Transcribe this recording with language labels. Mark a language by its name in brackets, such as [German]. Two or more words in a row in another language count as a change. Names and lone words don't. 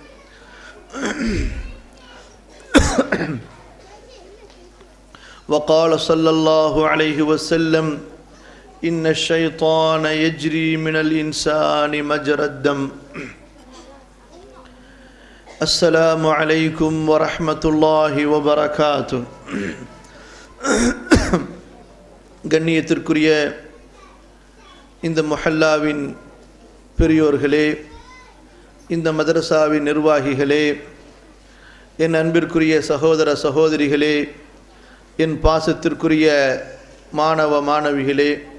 [Arabic] وقال صلى الله عليه وسلم إن الشيطان يجري من الإنسان مجرى الدم السلام عليكم ورحمة الله وبركاته [Tamil] கண்ணியத்திற்குரிய இந்த முஹல்லாவின் பெரியோர்களே, இந்த மதரசாவின் நிர்வாகிகளே, என் அன்பிற்குரிய சகோதர சகோதரிகளே, என் பாசத்திற்குரிய மாணவ மாணவிகளே,